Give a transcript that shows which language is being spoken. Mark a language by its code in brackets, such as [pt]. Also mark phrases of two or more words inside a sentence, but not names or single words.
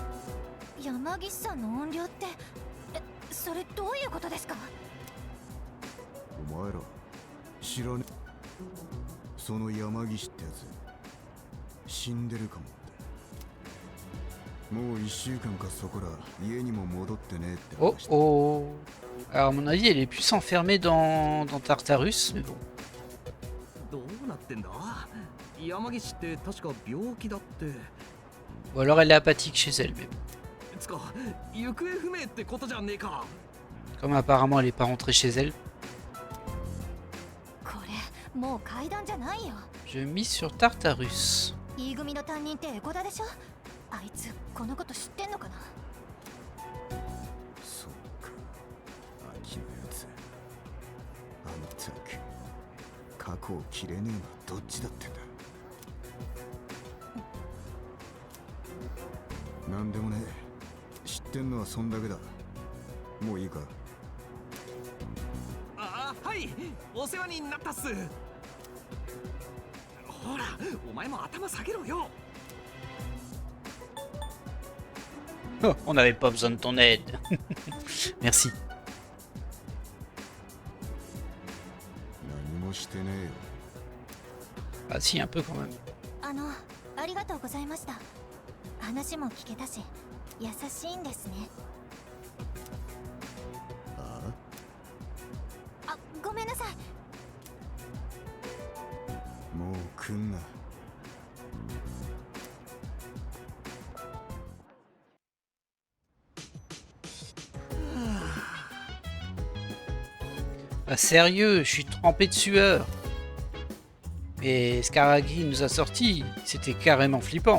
[ja] 山岸さんの怨霊って、それどういうことですか？お前ら知らねえ。その山岸ってやつ死んでるかもって。もう1週間かそこら家にも戻ってねえって話 Oh だ。 oh. [fr] Alors à mon avis, elle est plus enfermée dans Tartarus, mais bon. [ja] どうなってんだ？山岸って確か病気だって。 [fr] Ou alors elle est apathique chez elle, mais bon. [ja] つか行方不明ってことじゃねえか。 [fr] Comme apparemment elle est pas rentrée chez elle, [ja] これもう階段じゃないよ。 [fr] je mise sur Tartarus. [ja] E 組の担任ってエコダでしょ？あいつこのこと知ってんのかな？そっか、秋のやつ。あんたく過去を切れねえのはどっちだってんだ。なんでもねえ。知ってんのはそんだけだ。もういいか。ああ、はい、お世話になったっす。ほら、お前も頭下げろよ。 [fr] Oh, on n'avait pas besoin de ton aide. Merci. [ja] 何もしてねえよ。 [fr] Ah si, un peu quand même. [ja] ありがとうございました。話も聞けたし、優しいんですね。あごめんなさい。もう来んな。 [fr] Ah, sérieux, je suis trempé de sueur. Et Scaraghi nous a sorti, c'était carrément flippant.